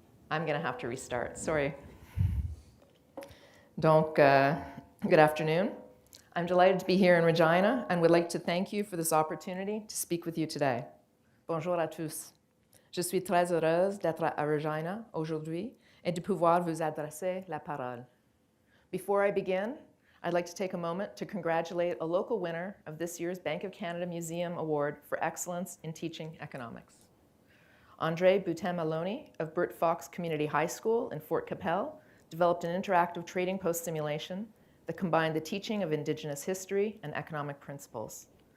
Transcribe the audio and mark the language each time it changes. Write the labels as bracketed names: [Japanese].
[English] I'm going to have to restart, sorry. Donc, good afternoon. I'm delighted to be here in Regina and would like to thank you for this opportunity to speak with you today. [French] Bonjour à tous. Je suis très heureuse d'être à Regina aujourd'hui et de pouvoir vous adresser la parole. [English] Before I begin, I'd like to take a moment to congratulate a local winner of this year's Bank of Canada Museum Award for Excellence in Teaching Economics. Andre Boutin-Maloney of Bert Fox Community High School in Fort Capel developed an interactive trading post simulation that combined the teaching of Indigenous history and economic principles.